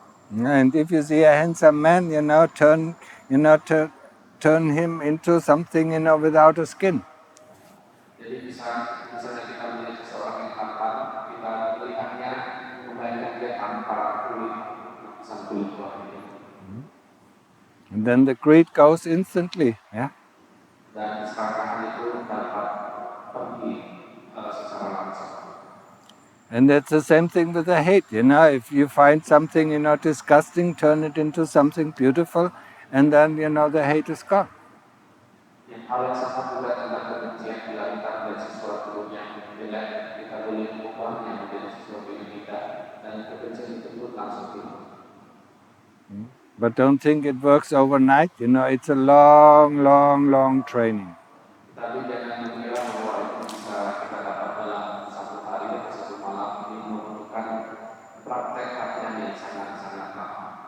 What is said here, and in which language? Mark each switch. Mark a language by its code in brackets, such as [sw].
[en] And if you see a handsome man, turn him into something, without a skin. [id] Jadi misalnya kita melihat seseorang yang tampan, kita melihatnya membayangkan dia tanpa kulit, lapisan kulit luar ini. [en] And then the greed goes instantly, [id] Dan keserakahan itu dapat pergi secara langsung. [en] And that's the same thing with the hate, If you find something, disgusting, turn it into something beautiful, and then, the hate is gone. [id] Yang hal yang sama juga tentang kebencian, bila kita melihat sesuatu yang jelek, kita boleh mengubahnya menjadi sesuatu yang indah, dan kebencian itu pun langsung hilang. [en] But don't think it works overnight. You know, it's a long, long, long training. [id] Tapi jangan mengira bahwa itu bisa kita dapat dalam satu hari atau satu malam. Ini membutuhkan praktek latihan yang sangat-sangat lama.